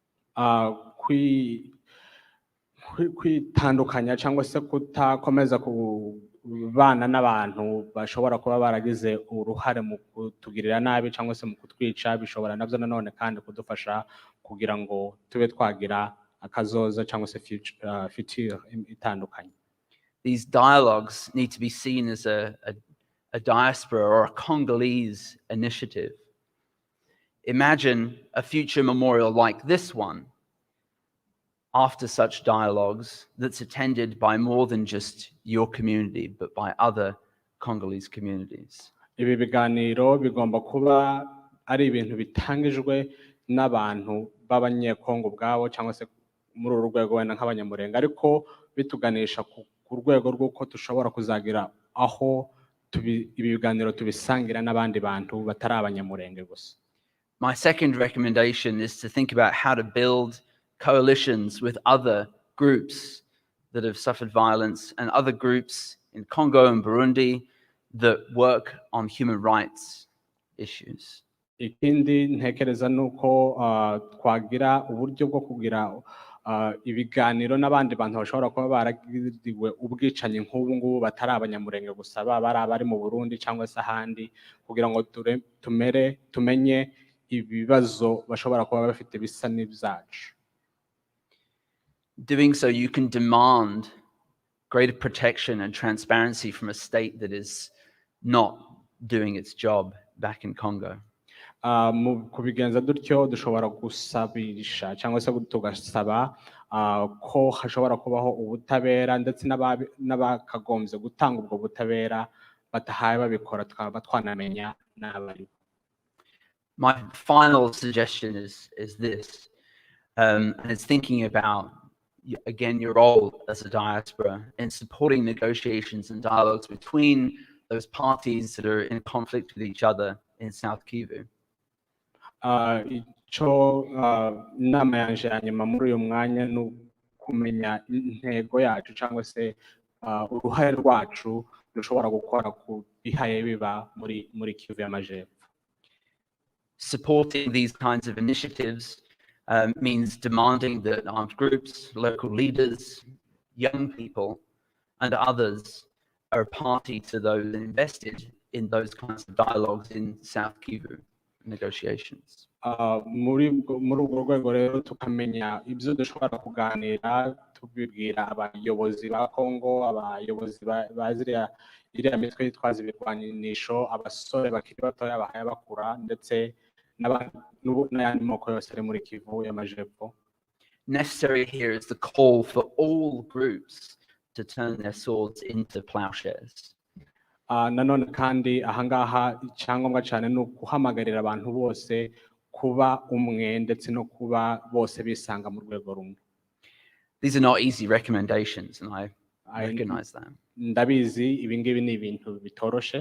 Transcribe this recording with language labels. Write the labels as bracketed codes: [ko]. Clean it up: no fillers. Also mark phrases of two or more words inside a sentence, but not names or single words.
[rw] Kwitandukanya cyangwa se kutakomeza kubana n'abantu bashobora kuba baragize uruhare mu kutugirira nabi cyangwa se mu kutwica bishobora nabyo nanone kandi kudufasha kugira ngo tube twagira akazoza cyangwa se future itandukanye. [en] These dialogues need to be seen as a diaspora or a Congolese initiative. Imagine a future memorial like this one after such dialogues that's attended by more than just your community, but by other Congolese communities. [rw] Ibi biganiro bigomba kuba ari ibintu bitangijwe n'abantu b'abanyekongo ubwabo cyangwa se muri uru rwego wenda nk'abanyamurenge, ariko bituganisha ku rwego rw'uko dushobora kuzagira aho ibi biganiro tubisangira n'abandi bantu batari abanyamurenge gusa. [en] My second recommendation is to think about how to build coalitions with other groups that have suffered violence and other groups in Congo and Burundi that work on human rights issues. [rw] Ikindi ntekereza nuko twagira uburyo bwo kugira ibiganiro n'abandi bantu bashobora kuba baragiriwe ubwicanyi nk'ubu ngubu batari abanyamurenge gusa baba ari abari mu Burundi cyangwa se ahandi kugira ngo tumenye ibibazo bashobora kuba bafite bisa n'ibyacu. [en] Doing so, you can demand greater protection and transparency from a state that is not doing its job back in Congo. [rw] Kubigenza dutyo dushobora gusabisha cyangwa se tugasaba ko hashobora kubaho ubutabera ndetse n'abakagombye gutanga ubwo butabera batahaye babikora twaba twanamenya n'abari. [en] My final suggestion is this, and it's thinking about, again, your role as a diaspora in supporting negotiations and dialogues between those parties that are in conflict with each other in South Kivu. [rw] Icyo inama yanje ya nyuma muri uyu mwanya ni ukumenya intego yacu cyangwa se uruhare rwacu dushobora gukora ku bihaye biba muri Kivu y'Amajepfo. [en] Supporting these kinds of initiatives means demanding that armed groups, local leaders, young people, and others are a party to those invested in those kinds of dialogues in South Kivu negotiations. [rw] Muri urwo rwego rero tukamenya ibyo dushobora kuganira tubibwira abayobozi ba Kongo, abayobozi baziriya iriya mitwe yitwaza ibirwanisho, abasore bakiri batoya bahaye bakura ndetse n'ayandi moko yose ari muri Kivu y'Amajepfo. [en] Necessary here is the call for all groups to turn their swords into plowshares. [rw] Nanone kandi ahangaha icyangombwa cyane ni ukuhamagarira abantu bose kuba umwe ndetse no kuba bose bisanga mu rwego rumwe. [en] These are not easy recommendations, and I recognize that. [rw] Ndabizi ibi ngibi ni ibintu bitoroshe.